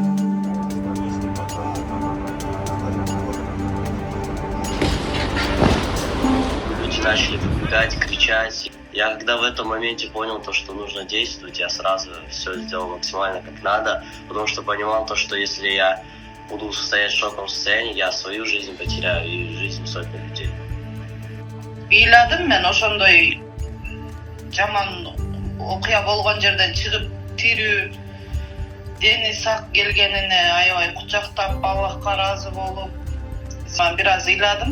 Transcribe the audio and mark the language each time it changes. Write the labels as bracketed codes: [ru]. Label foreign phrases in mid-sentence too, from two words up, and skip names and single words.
[ru] Люди начали выбегать, кричать. Я когда в этом моменте понял то, что нужно действовать, я сразу все сделал максимально как надо, потому что понимал то, что если я буду стоять в шоковом состоянии, я свою жизнь потеряю и жизнь сотни людей. [ky] Ыйладым мен ошондой жаман окуя болгон жерден чыгып тирүү, дени сак келгенине аябай кучактап, Аллахка ыраазы болуп, бир аз ыйладым.